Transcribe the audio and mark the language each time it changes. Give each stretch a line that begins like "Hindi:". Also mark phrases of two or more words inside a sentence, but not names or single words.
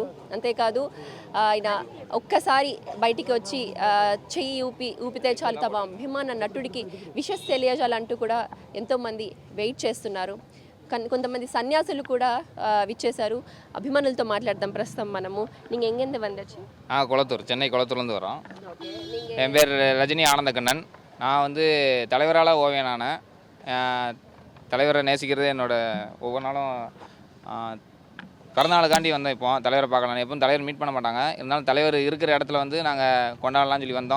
Telugu: అంతేకాదు ఆయన ఒక్కసారి బయటికి వచ్చి చెయ్యి ఊపితే చాలు తమ అభిమాన నటుడికి విషెస్ తెలియజేయాలంటూ కూడా ఎంతోమంది వెయిట్ చేస్తున్నారు. కొంతమంది సన్యాసులు కూడా విచ్చేశారు. అభిమానులతో మాట్లాడదాం ప్రస్తుతం మనము.
Tamil: நீங்கள் எங்கேருந்து வந்துச்சு? குளத்தூர், சென்னை குளத்தூர்லேருந்து வரோம். என் பேர் ரஜினி ஆனந்தகண்ணன். நான் வந்து தலைவரால் ஓவியனான தலைவரை நேசிக்கிறது என்னோட ஒவ்வொரு நாளும் பிறந்தநாளுக்காண்டி வந்தோம். இப்போ தலைவரை பார்க்கலாம். எப்பவும் தலைவர் மீட் பண்ண மாட்டாங்க, இருந்தாலும் தலைவர் இருக்கிற இடத்துல வந்து நாங்கள் கொண்டாடலாம்னு சொல்லி வந்தோம்.